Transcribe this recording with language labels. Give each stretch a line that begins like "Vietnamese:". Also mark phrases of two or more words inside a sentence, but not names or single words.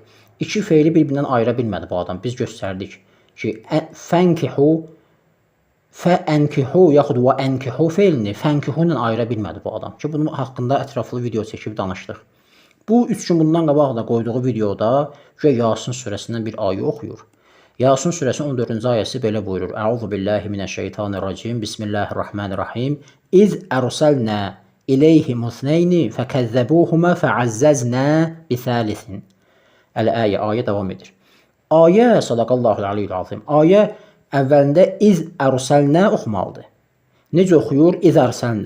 Azerbaijani: 2 feili bir-birindən ayıra bilmədi bu adam. Biz göstərdik ki, fənkihu, fəənkihu yaxud və ənkihu feilini fənkihu ilə ayıra bilmədi bu adam ki, bunun haqqında ətraflı video çəkib danışdıq. Bu 3 gün bundan qabaq da qoyduğu videoda Yasin surəsindən bir ayə oxuyur. Yasin surəsinin 14-cü ayəsi belə buyurur.
Arabic: أعوذ بالله من الشيطان الرجيم. بسم الله الرحمن الرحيم. إذ أرسلنا إليهم اثنين فكذبوهما فعززنا بثالث.
Azerbaijani: Ayə davam edir. Ayə,
Arabic: صدق الله العلي العظيم.
Azerbaijani: Ayə əvvəlində
Arabic: إذ أرسلنا
Azerbaijani: oxumalıdır. Necə oxuyur?
Arabic: إذ أرسلنا.